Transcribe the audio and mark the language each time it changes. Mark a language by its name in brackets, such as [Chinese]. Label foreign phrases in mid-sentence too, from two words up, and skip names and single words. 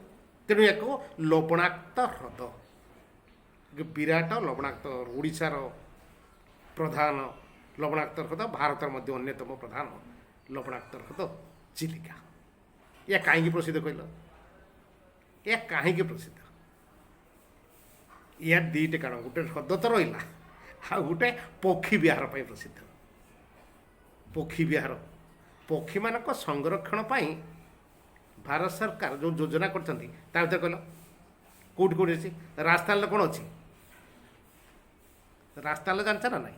[Odia] ତେଣୁ ୟାକୁ ଲବଣାକ୍ତ ହ୍ରଦ, ବିରାଟ ଲବଣାକ୍ତ, ଓଡ଼ିଶାର ପ୍ରଧାନ ଲବଣାକ୍ତ ହ୍ରଦ, ଭାରତର ମଧ୍ୟ ଅନ୍ୟତମ ପ୍ରଧାନ ଲବଣାକ୍ତ ହ୍ରଦ ଚିଲିକା। ଏହା କାହିଁକି ପ୍ରସିଦ୍ଧ କହିଲ? ଏହା କାହିଁକି ପ୍ରସିଦ୍ଧ? ୟା ଦୁଇଟେ କାରଣ ଗୋଟେ ह୍ରଦ ତ ରହିଲା ଆଉ ଗୋଟେ ପକ୍ଷୀ ବିହାର ପାଇଁ ପ୍ରସିଦ୍ଧ। ପକ୍ଷୀ ବିହାର ପକ୍ଷୀମାନଙ୍କ ସଂରକ୍ଷଣ ପାଇଁ ଭାରତ ସରକାର ଯେଉଁ ଯୋଜନା କରିଛନ୍ତି ତା ଭିତରେ କହିଲ କେଉଁଠି କେଉଁଠି ଅଛି? ରାଜସ୍ଥାନରେ କ'ଣ ଅଛି? ରାଜସ୍ଥାନରେ ଜାଣିଛ ନା ନାହିଁ?